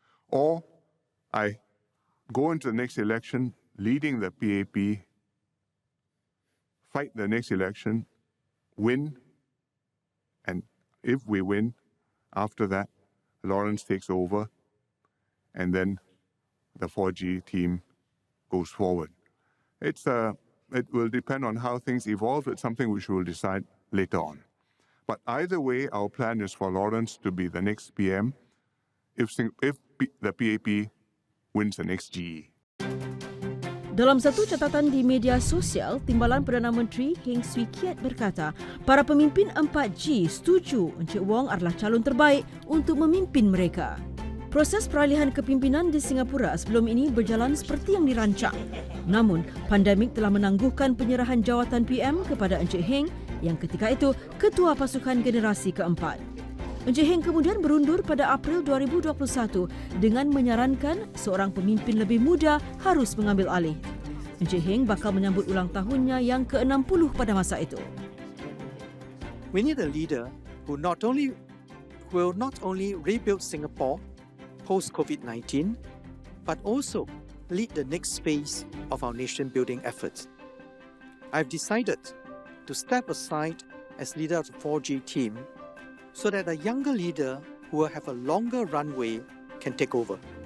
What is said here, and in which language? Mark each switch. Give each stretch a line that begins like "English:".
English: or I go into the next election leading the PAP, fight the next election, win, and if we win, after that, Lawrence takes over, and then the 4G team goes forward. It will depend on how things evolve. It's something which we will decide later on. But either way, our plan is for Lawrence to be the next PM if the PAP wins the next GE.
Malay: Dalam satu catatan di media sosial, Timbalan Perdana Menteri Heng Swee Keat berkata, para pemimpin 4G setuju Encik Wong adalah calon terbaik untuk memimpin mereka. Proses peralihan kepimpinan di Singapura sebelum ini berjalan seperti yang dirancang. Namun, pandemik telah menangguhkan penyerahan jawatan PM kepada Encik Heng yang ketika itu Ketua Pasukan Generasi Keempat. Encik Heng kemudian berundur pada April 2021 dengan menyarankan seorang pemimpin lebih muda harus mengambil alih. Encik Heng bakal menyambut ulang tahunnya yang ke-60 pada masa itu.
English: We need a leader who will not only rebuild Singapore post-COVID-19, but also lead the next phase of our nation-building efforts. I've decided to step aside as leader of the 4G team so that a younger leader who will have a longer runway can take over.